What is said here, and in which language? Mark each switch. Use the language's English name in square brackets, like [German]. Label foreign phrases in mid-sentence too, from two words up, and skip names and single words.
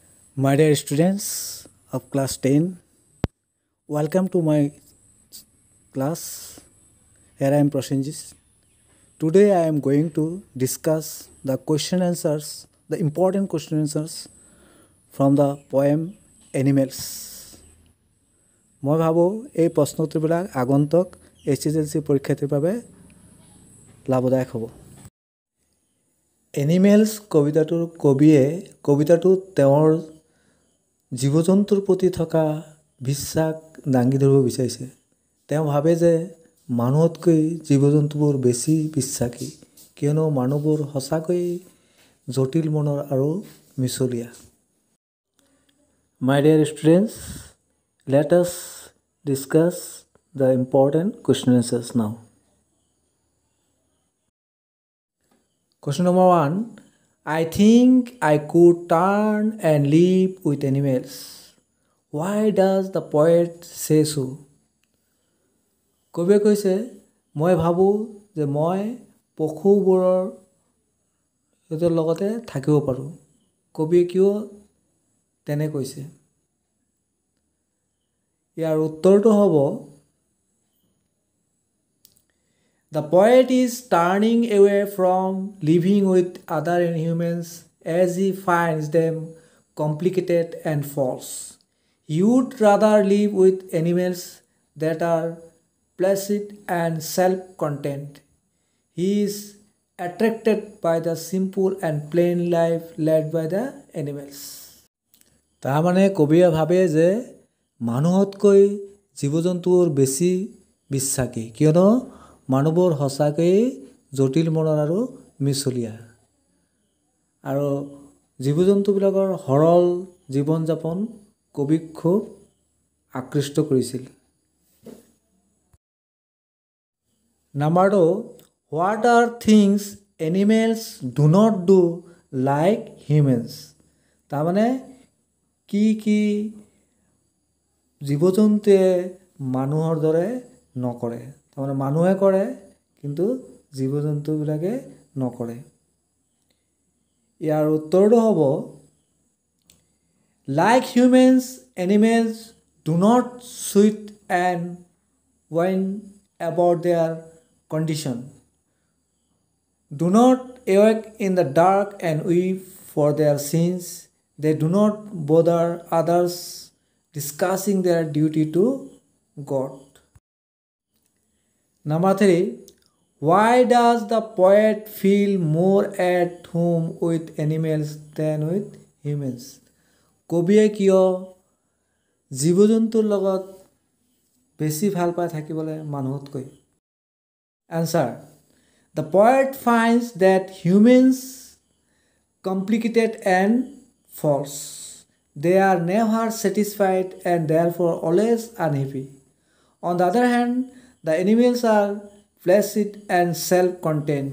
[English] My dear students of class 10, welcome to my class. Here I am Prosenjit. Today I am going to discuss the question answers, the important question answers from the poem Animals. [Assamese] মই ভাবোঁ এই প্ৰশ্নোত্তৰবিলাক আগন্তুক HSLC পৰীক্ষাৰ্থীৰ বাবে লাভদায়ক হ'ব। এনিমেলছ কবিতাটোৰ কবিতাটোত তেওঁৰ জীৱ জন্তুৰ প্ৰতি থকা বিশ্বাস দাঙি ধৰিব বিচাৰিছে। তেওঁ ভাবে যে মানুহতকৈ জীৱ জন্তুবোৰ বেছি বিশ্বাসী, কিয়নো মানুহবোৰ সঁচাকৈ জটিল মনৰ আৰু মিছলীয়া। [English] My dear students, let us discuss the important question answers now. Question number 1. I think I could turn and live with animals. Why does the poet say so? [Assamese] কবিয়ে কৈছে, মই ভাবোঁ যে মই পশুবোৰৰ সিহঁতৰ লগতে থাকিব পাৰোঁ। কবিয়ে কিয় তেনে কৈছে? ইয়াৰ উত্তৰটো হ'ব, [English] The poet is turning away from living with other humans as he finds them complicated and false. He would rather live with animals that are placid and self-content. He is attracted by the simple and plain life led by the animals. [Assamese] তাৰমানে কবিয়ে ভাবে যে মানুহতকৈ জীৱ জন্তুবোৰ বেছি বিশ্বাসী, কিয়নো মানুহবোৰ সঁচাকৈয়ে জটিল মনৰ আৰু মিছলীয়া। আৰু জীৱ জন্তুবিলাকৰ সৰল জীৱন যাপন কবিক খুব আকৃষ্ট কৰিছিল। [English] Number 2, what are things animals do not do like humans? [Assamese] তাৰমানে কি জীৱ জন্তুৱে মানুহৰ দৰে নকৰে। তাৰমানে মানুহে কৰে কিন্তু জীৱ জন্তুবিলাকে নকৰে। ইয়াৰ উত্তৰটো হ'ব, [English] Like humans, animals do not sweat and whine about their condition, do not awake in the dark and weep for their sins. They do not bother others discussing their duty to God. Number 3, why does the poet feel more at home with animals than with humans? [Assamese] কবিয়ে কিয় জীৱ জন্তুৰ লগত বেছি ভাল পাই থাকিবলৈ মানুহতকৈ? [English] Answer, the poet finds that humans complicated and false. They are never satisfied and therefore always unhappy. On the other hand, the animals are placid and self-content.